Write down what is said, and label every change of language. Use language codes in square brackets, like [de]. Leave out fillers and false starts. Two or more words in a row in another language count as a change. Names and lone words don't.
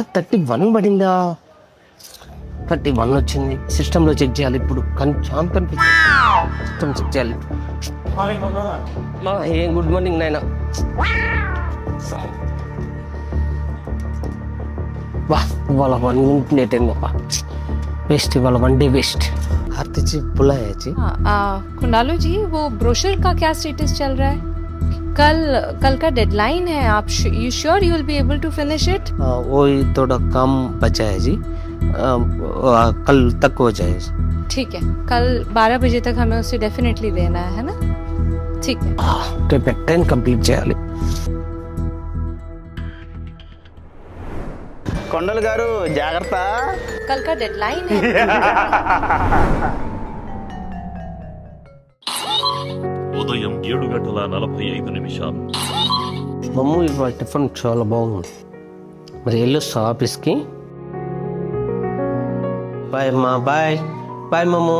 [te] 31 పడిందా? 31 వచ్చింది. సిస్టంలో చెక్ చేయాలి ఇప్పుడు. కనిపిస్తుంది, సిస్టమ్ చెక్ చేయాలి. ఏం [en] good morning [te] నాయన. ఇవాళ 1 minute లేట్ అయింది. [hi] वेस्ट वाला 1 day वेस्ट। आरती जी बुलाया जी। कुंडालू जी वो ब्रोशर का क्या स्टेटस चल रहा है? कल का डेडलाइन है, आप [en] you sure you will be able to finish it? [hi] वो थोड़ा काम बचा है जी, कल तक हो जाए। ठीक है, कल 12 बजे तक हमें उसे डेफिनेटली देना है ना? ठीक है, [te] 10 कंप्लीट చేయాలి। కొండలు గారు జాగ్రత్త, [hi] कल का डेडलाइन है। [te] ఉదయం 7:45 మమ్ము ఇవాళ టిఫిన్ చాలా బాగుంది, మరి వెళ్ళొస్తా ఆఫీస్కి। బాయ్ అమ్మా, బాయ్ బాయ్ మమ్ము,